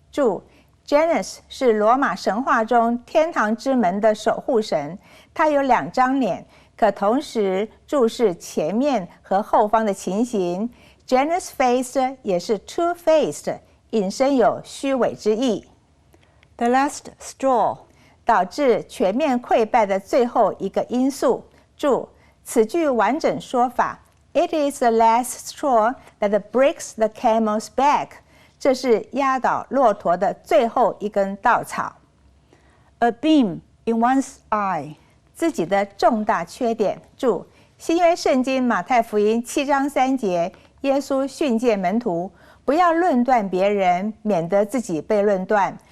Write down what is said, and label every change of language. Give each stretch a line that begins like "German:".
Chinese: 注 Janus 是罗马神话中天堂之门的守护神，他有2张脸，可同时注视前面和后方的情形。 Janus face 也是 two-faced， 引申有虚伪之意。
English: The last straw.
Chinese: 导致全面溃败的最后一个因素。注：此句完整说法
English: It is the last straw that breaks the camel's back。
Chinese: 这是压倒骆驼的最后一根稻草。
English: A beam in one's eye.
Chinese: 自己的重大缺点。注：新约圣经马太福音7章3节，耶稣训诫门徒，不要论断别人，免得自己被论断。